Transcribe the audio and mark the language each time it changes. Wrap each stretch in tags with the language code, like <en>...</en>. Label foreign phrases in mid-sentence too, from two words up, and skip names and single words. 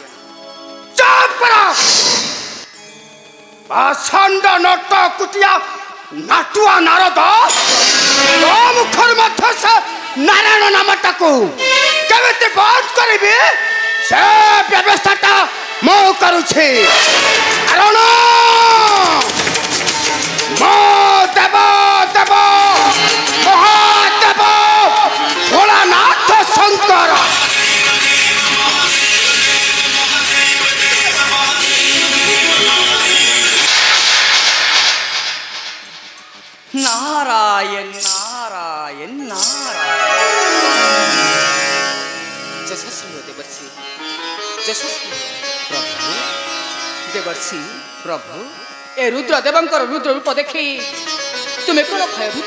<or>ଚପର ଆସଣ୍ଡ ନଟ କୁଟିଆ ନାଟୁଆ ନାରଦ ତୋ ମୁଖରୁ ମଧ୍ୟ ସେ ନାରାୟଣ ନାମଟାକୁ କେମିତି ବନ୍ଦ କରିବି ସେ ବ୍ୟବସ୍ଥାଟା ମୁଁ କରୁଛି କାରଣ ମୋ ଦେବ ଦେବ ମହାଦେବ ଭୋଳାନାଥ ଶଙ୍କର</or> <hi>नारायण नारायण नारायण यशस्वी हो देवर्षि यशस्वी प्रभु देवर्षि प्रभु ए रुद्र देवंकर रुद्र रूप देखी तुम्हें कौन भयभीत</hi>